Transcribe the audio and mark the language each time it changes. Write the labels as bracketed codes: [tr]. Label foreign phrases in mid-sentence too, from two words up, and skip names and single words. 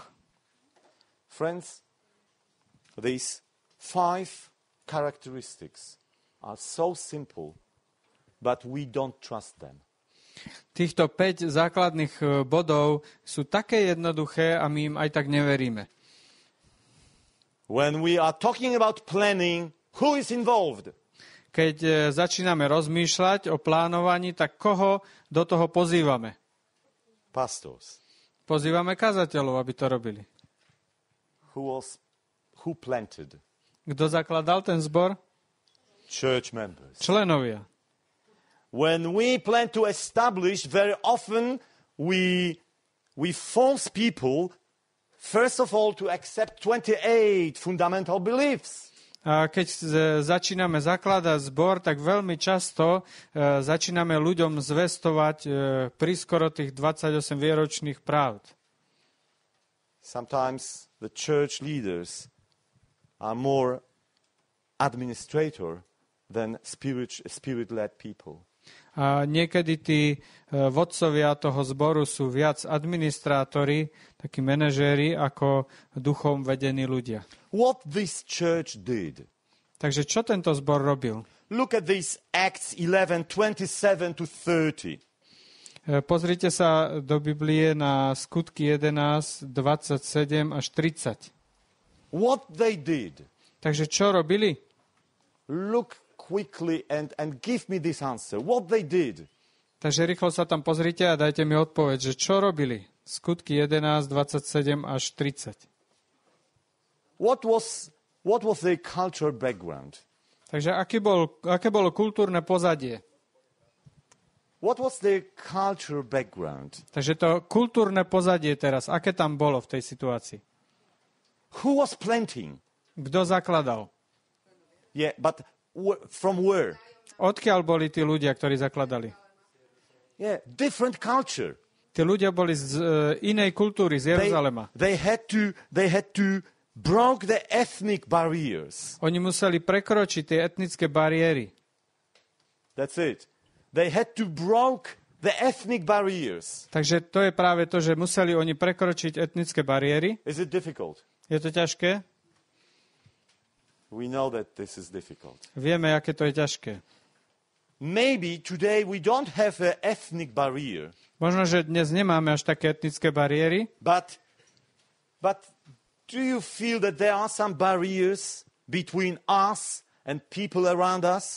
[en] Friends, these 5 characteristics are so simple, but we don't trust them. [sk] Týchto 5 základných bodov sú také jednoduché a my im aj tak neveríme. [en] When we are talking about planning, who is involved? [sk] Keď začíname rozmýšľať o plánovaní, tak koho do toho pozývame? [en] Pastors. [sk] Pozývame kazateľov, aby to robili. [en] Who planted? [sk] Kto zakladal ten zbor? [en] Church members. [sk] Členovia. [en] When we plan to establish, very often we force people, first of all, to accept 28 fundamental beliefs. [sk] A keď začíname zakladať zbor, tak veľmi často začíname ľuďom zvestovať prískoro tých 28 výročných pravd. [en] Sometimes the church leaders are more administrator than spirit-led people. [sk] A niekedy tí vodcovia toho zboru sú viac administrátori, takí manažéri, ako duchom vedení ľudia. [en] What this church did. [sk] Takže čo tento zbor robil? [en] Look at these Acts 11:27 to 30. [sk] Pozrite sa do Biblie na Skutky 11, 27 až 30. [en] What they did. [sk] Takže čo robili? [en] Look quickly and give me this answer. What they did. [sk] Takže rýchlo sa tam pozrite a dajte mi odpoveď, že čo robili? Skutky 11, 27 až 30. [en] What was their cultural background? [sk] Takže aké bolo kultúrne pozadie? [en] What was their cultural background? [sk] Takže to kultúrne pozadie teraz, aké tam bolo v tej situácii? [en] Who was planting? [sk] Kto zakladal? [en] Yeah, but from where? [sk] Odkiaľ boli tí ľudia, ktorí zakladali? [en] Yeah, different culture. [sk] Tí ľudia boli z inej kultúry, z Jeruzalema. [en] They had to broke the ethnic barriers. [sk] Oni museli prekročiť tie etnické bariéry. [en] That's it. They had to broke the ethnic barriers. [sk] Takže to je práve to, že museli oni prekročiť etnické bariéry. [en] Is it difficult? [sk] Je to ťažké? [en] We know that this is difficult. [sk] Vieme, aké to je ťažké. [en] Maybe today we don't have an ethnic barrier. [sk] Možno, že dnes nemáme až také etnické bariéry. [en] But do you feel that there are some barriers between us and people around us?